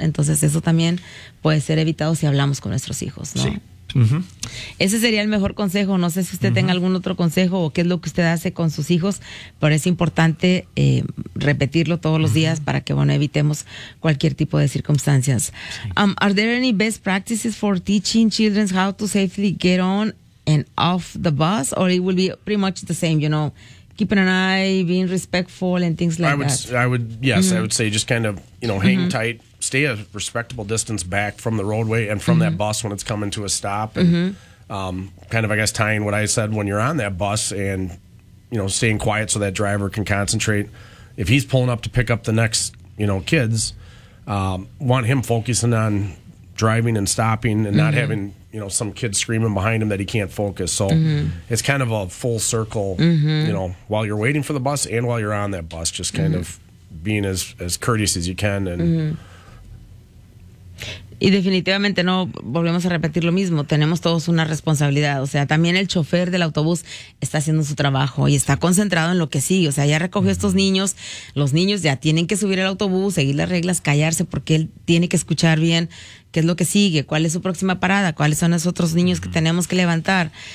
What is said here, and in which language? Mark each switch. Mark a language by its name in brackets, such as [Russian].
[Spanish] Entonces eso también puede ser evitado si hablamos con nuestros hijos, ¿no? Sí. Uh-huh. Ese sería el mejor consejo. No sé si usted, uh-huh, tenga algún otro consejo o qué es lo que usted hace con sus hijos, pero es importante repetirlo todos, uh-huh, los días para que, bueno, evitemos cualquier tipo de circunstancias. Sí. [English] Are there any best practices for teaching children how to safely get on and off the bus, or it will be pretty much the same, you know, keeping an eye, being respectful and things like I would, yes, mm-hmm, I would say just kind of, you know, hang, mm-hmm, tight. Stay a respectable distance back from the roadway and from, mm-hmm, that bus when it's coming to a stop. And, mm-hmm, kind of, I guess, tying what I said, when you're on that bus and, you know, staying quiet so that driver can concentrate. If he's pulling up to pick up the next, you know, kids, want him focusing on driving and stopping and, mm-hmm, not having, you know, some kid screaming behind him that he can't focus. So, mm-hmm, it's kind of a full circle, mm-hmm, you know, while you're waiting for the bus and while you're on that bus, just kind, mm-hmm, of being as courteous as you can and, mm-hmm. [Spanish] Y definitivamente no volvemos a repetir lo mismo, tenemos todos una responsabilidad, o sea, también el chofer del autobús está haciendo su trabajo y está concentrado en lo que sigue, o sea, ya recogió, uh-huh, estos niños, los niños ya tienen que subir al autobús, seguir las reglas, callarse, porque él tiene que escuchar bien qué es lo que sigue, cuál es su próxima parada, cuáles son los otros niños, uh-huh, que tenemos que levantar.